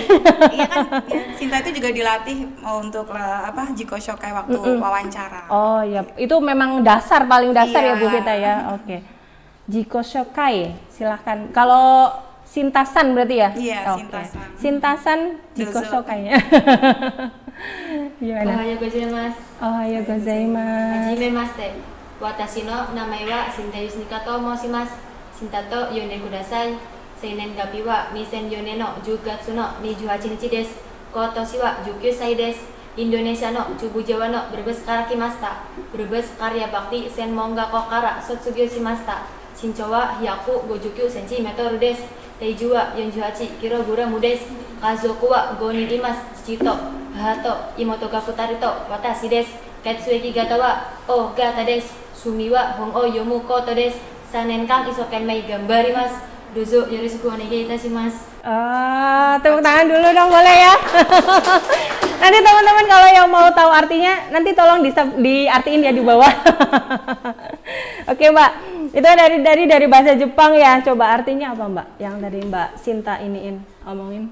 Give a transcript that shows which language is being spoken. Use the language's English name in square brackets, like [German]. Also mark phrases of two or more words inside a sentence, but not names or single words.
[Indonesian] Iya kan, Sinta itu juga dilatih untuk Jikoshokai waktu wawancara. Oh iya, itu memang paling dasar ya Bu Vita ya. Oke. Jikoshokai, silahkan. Kalau Sintasan berarti ya? Iya, Sintasan. Sintasan Jikoshokai-nya. Gimana? [Japanese] おはようございます. おはようございます. はじめまして。私の名前はSinta Yusnikaと申します. Sintaと呼んでください. 生年月日は 2004年の10月の28日です。今年は19歳です。インドネシアの中部Jawaのブルブスから来ました。ブルブスカリアバクティ専門学校から卒業しました。身長は159センチメートルです。体重は48キログラムです。家族は5人います。父と母と妹が2人と私です。血液型は O 型です。趣味は本を読むことです。3年間一生懸命頑張ります。どうぞよろしくお願いいたします。 [Indonesian] Tepuk tangan dulu dong boleh ya. Nanti teman-teman kalau yang mau tahu artinya nanti tolong diartiin ya di bawah. Oke Mbak, itu dari bahasa Jepang ya. Coba artinya apa Mbak? Yang dari Mbak Sinta omongin.